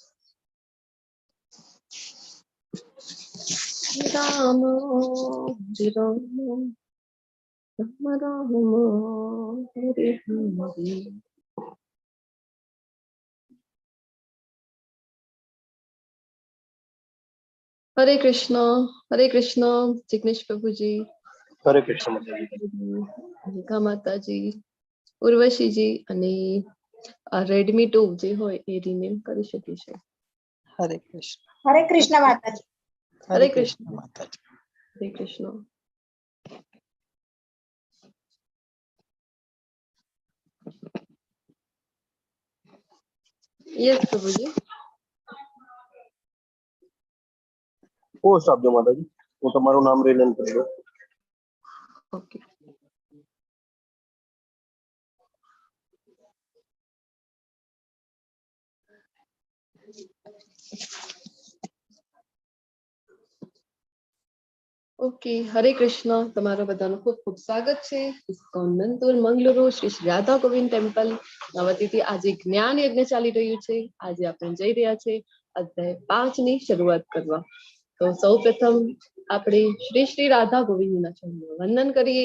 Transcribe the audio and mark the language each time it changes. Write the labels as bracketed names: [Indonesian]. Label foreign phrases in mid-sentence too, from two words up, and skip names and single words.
[Hindi] राम राम हरे हरे हरे कृष्ण जिग्नेश प्रभु जी। हरे कृष्ण [Gujarati] अनिका माता जी, उर्वशी जी અને રેડમી 2 જે હોય એ રિનેમ કરી શકે છે. [Hindi] हरे कृष्ण माताजी। हरे कृष्ण माताजी। हरे कृष्ण। यस प्रभु जी। [Gujarati] પોસ્ટ આપજો માતાજી, હું તમારું નામ રિનેમ કરી દઉં. [Hindi] ओके ओके हरे कृष्ण। [Gujarati] તમારા બધાનું ખૂબ ખૂબ સ્વાગત છે ઇસ્કોન મંતુર મંગલુરુ શ્રી રાધા ગોવિંદ ટેમ્પલ નવતીથી આજે જ્ઞાન યજ્ઞ ચાલી રહ્યું છે. આજે આપણે જઈ રહ્યા છે અધ્યાય 5 ની શરૂઆત કરવા. તો સૌપ્રથમ આપણે શ્રી શ્રી રાધા ગોવિંદના ચરણોમાં વંદન કરીએ.